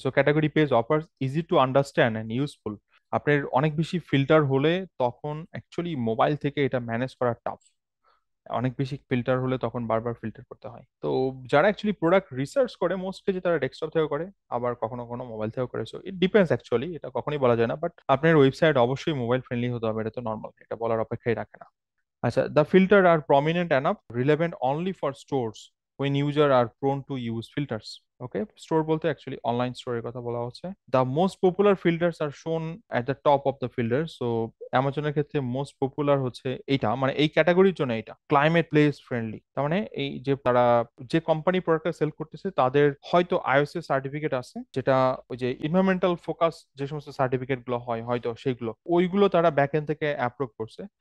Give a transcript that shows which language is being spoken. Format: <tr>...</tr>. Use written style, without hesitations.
<en>So category page offers easy to understand and useful.</en> <bn>আপনার অনেক বেশি ফিল্টার হলে তখন অ্যাকচুয়ালি মোবাইল থেকে এটা ম্যানেজ করা টাফ। অনেক বেশি ফিল্টার হলে তখন বারবার ফিল্টার করতে হয়। তো যারা অ্যাকচুয়ালি প্রোডাক্ট রিসার্চ করে মোস্টলি, যে তারা ডেস্কটপ থেকেও করে, আবার কখনো কখনো মোবাইল থেকেও করে।</bn> <en>so it depends actually,</en> <bn>এটা কখনোই বলা যায় না। বাট আপনার ওয়েবসাইট অবশ্যই মোবাইল ফ্রেন্ডলি হতে হবে, এটা তো নর্মাল, এটা বলার অপেক্ষাই রাখে না।</bn> <en>আচ্ছা, the filter are prominent enough, relevant only for stores when user are prone to use filters.</en> <bn>Okay, store বলতে অ্যাকচুয়ালি অনলাইন স্টোরের কথা বলা হচ্ছে।</bn> <en>The most popular filters are shown at the top of the filter.</en> <bn>So অ্যামাজনের ক্ষেত্রে most popular হচ্ছে এইটা, মানে এই ক্যাটাগরির জন্য এটা ক্লাইমেট প্লেস ফ্রেন্ডলি। তার মানে এই যে তারা যে কোম্পানি প্রোডাক্টটা সেল করতেছে তাদের হয়তো আইওএস সার্টিফিকেট আছে, যেটা ওই যে ইনভায়রনমেন্টাল ফোকাস যে সমস্ত সার্টিফিকেট গুলো হয় হয়তো সেইগুলো, ওইগুলো তারা ব্যাকএন্ড থেকে অ্যাপ্রুভ করছে।</bn>